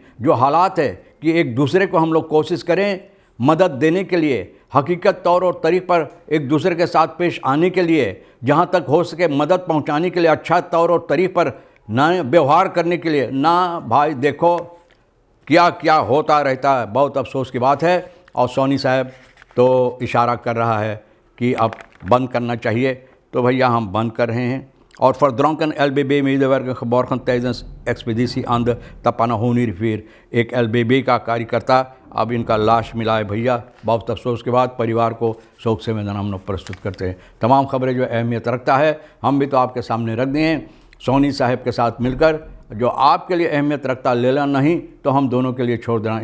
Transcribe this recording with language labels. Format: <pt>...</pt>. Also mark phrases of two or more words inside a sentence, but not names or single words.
<hns>जो हालात है कि एक दूसरे को हम लोग कोशिश करें मदद देने के लिए, हकीकत तौर और तरीक़ पर एक दूसरे के साथ पेश आने के लिए, जहाँ तक हो सके मदद पहुँचाने के लिए, अच्छा तौर और तरीक़ पर ना व्यवहार करने के लिए, ना भाई देखो क्या क्या होता रहता है। बहुत अफसोस की बात है। और सोनी साहब तो इशारा कर रहा है कि अब बंद करना चाहिए, तो भैया हम बंद कर रहे हैं।</hns> <nl>और फर्द्रॉन्कन LBB medewerker geborgen tijdens expeditie aan de Tappanahoni rivier।</nl> <hns>एक LBB का कार्यकर्ता, अब इनका लाश मिला है भैया। बहुत अफसोस के बाद परिवार को शोक संवेदना हम लोग प्रस्तुत करते हैं। तमाम खबरें जो अहमियत रखता है हम भी तो आपके सामने रख दिए हैं। सोनी साहब के साथ मिलकर जो आपके लिए अहमियत रखता ले लेना, नहीं तो हम दोनों के लिए छोड़ देना।</hns>